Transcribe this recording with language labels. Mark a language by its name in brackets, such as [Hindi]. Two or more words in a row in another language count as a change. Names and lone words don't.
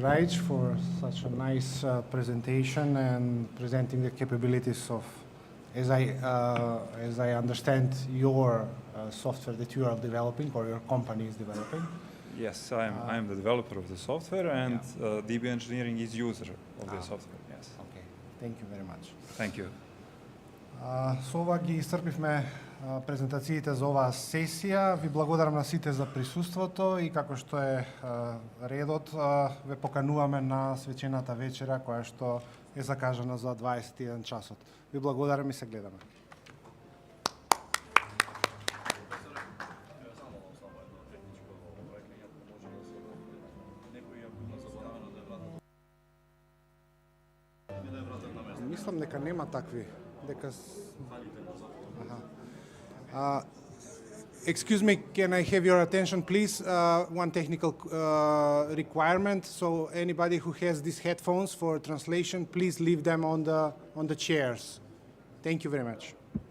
[English] Rajic, for such a nice presentation and presenting the capabilities of, as I understand, your software that you are developing or your company is developing. Yes, I am the developer of the software, and DB Engineering is user of the software. Yes. Okay. Thank you very much. Thank you. [Macedonian] Со ова ги исцрпивме презентациите за оваа сесија. Ви благодарам на сите за присуството и како што е редот, ве покануваме на свечената вечера која што е закажана за 21 часот. Ви благодарам и се гледаме. Мислам дека нема такви. [English] Excuse me, can I have your attention, please? One technical requirement. So anybody who has these headphones for translation, please leave them on the chairs. Thank you very much.